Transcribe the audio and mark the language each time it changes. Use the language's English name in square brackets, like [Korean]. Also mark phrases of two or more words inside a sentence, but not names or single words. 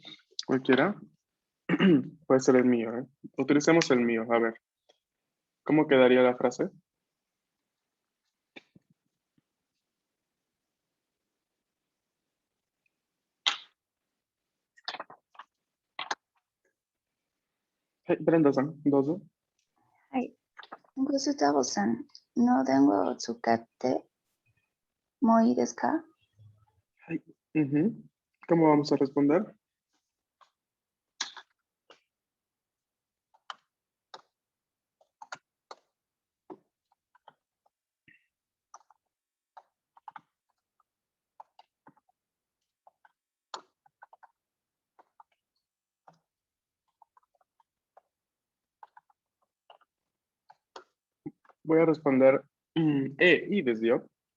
[Spanish] Cualquiera. Puede ser el mío, ¿eh? Utilicemos el mío. A ver, ¿cómo quedaría la frase? [Japanese] Brenda-san, dozo. はい。グスタボさんの電話を使ってもいいですか？ [Spanish] Ujú. ¿Cómo vamos a responder? Voy a responder y desde yo.